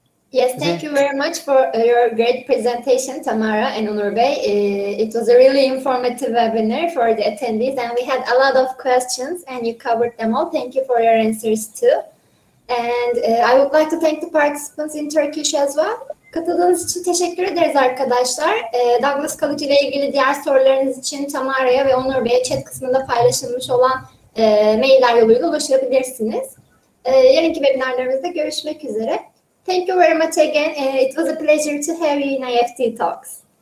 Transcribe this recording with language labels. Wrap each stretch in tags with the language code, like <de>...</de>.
<en>Yes, thank you very much for your great presentation, Tamara and Onur Bey. It was a really informative webinar for the attendees, and we had a lot of questions, and you covered them all. Thank you for your answers too. And I would like to thank the participants in Turkish as well.</en> <tr>Katıldığınız için teşekkür ederiz arkadaşlar. Douglas College ile ilgili diğer sorularınız için Tamara'ya ve Onur Bey'e chat kısmında paylaşılmış olan mailler yoluyla ulaşabilirsiniz. Yarınki webinarlarımızda görüşmek üzere.</tr> <en>Thank you very much again. It was a pleasure to have you in IEFT Talks.</en>